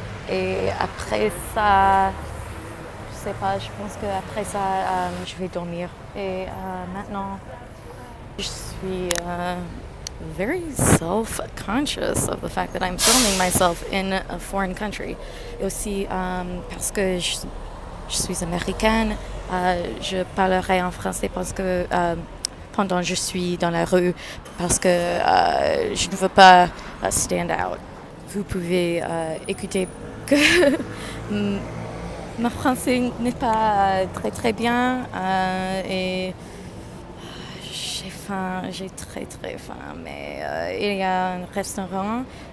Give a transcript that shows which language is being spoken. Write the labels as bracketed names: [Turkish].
[French] Et après ça, je sais pas, je pense qu'après ça, je vais dormir. Et maintenant, je suis [English] very self-conscious of the fact that I'm filming myself in a foreign country. [French] Et aussi parce que je suis américaine, je parlerai en français parce que pendant que je suis dans la rue, parce que je ne veux pas [English] stand out. [French] Vous pouvez écouter que mon français n'est pas très très bien et j'ai faim, j'ai très très faim, mais il y a un restaurant